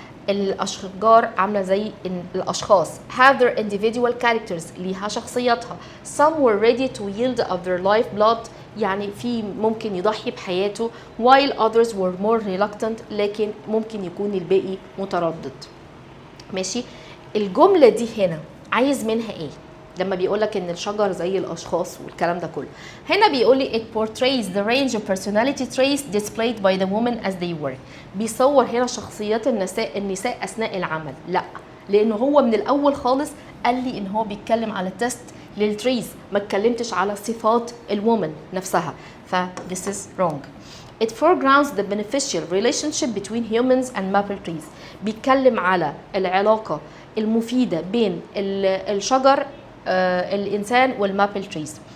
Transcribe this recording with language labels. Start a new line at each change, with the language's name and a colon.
Arabic: الأشجار عاملة زي الأشخاص.
English: have their individual characters.
Arabic: ليها شخصياتها.
English: some were ready to yield of their life blood.
Arabic: يعني في ممكن يضحي بحياته.
English: while others were more reluctant.
Arabic: لكن ممكن يكون الباقي متردد. ماشي؟ الجملة دي هنا عايز منها ايه؟ لما بيقولك ان الشجر زي الاشخاص والكلام ده كله، هنا بيقول لي
English: it portrays the range of personality traits displayed by the women as they work.
Arabic: بيصور هنا شخصيات النساء اثناء العمل. لا، لانه هو من الاول خالص قال لي ان هو بيتكلم على تيست للتريز، ما اتكلمتش على صفات الومن نفسها.
English: ف this is wrong. It foregrounds the beneficial relationship between humans and maple trees.
Arabic: بيتكلم على العلاقة المفيدة بين الشجر الإنسان والمابل تريز.